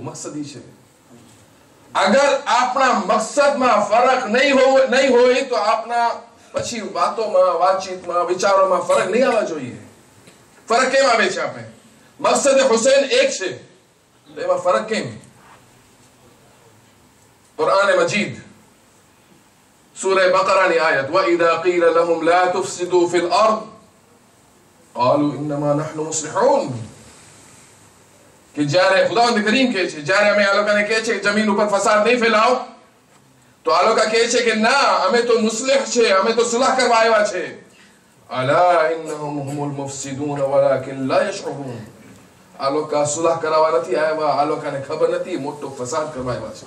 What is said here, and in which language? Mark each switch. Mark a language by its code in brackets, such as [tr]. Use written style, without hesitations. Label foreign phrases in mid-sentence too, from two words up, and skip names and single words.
[gu] મકસદ ઈ છે, અગર આપણા મકસદમાં ફરક નહીં હોય તો આપણા પછી વાતોમાં, વાતચીતમાં, વિચારોમાં ફરક નહીં આવવા જોઈએ. ફરક કેમ આવે છે? આપણે મકસદ હુસૈન એક છે તો એમાં ફરક કેમ? કુરાન મજીદ સૂરે બકરાની આયત, [ar] وَإِذَا قِيلَ لَهُمْ لَا تُفْسِدُوا فِي الْأَرْضِ قَالُوا إِنَّمَا نَحْنُ مُصْلِحُونَ, [gu] કે જ્યારે ખુદાવંદ કરીમ કહે છે, જ્યારે અમે આ લોકોને કહે છે કે જમીન ઉપર ફસાદ નહીં ફેલાવો, તો આ લોકો કહે છે કે ના, અમે તો મુસ્લિહ છે, અમે તો સુલહ કરવા આવ્યા છે. [ar] ألا إنهم هم المفسدون ولكن لا يشعرون. [gu] આ લોકો સુલહ કરાવવા નથી આવ્યા, આ લોકોને ખબર નથી મોટો ફસાદ કરવા આવ્યા છે.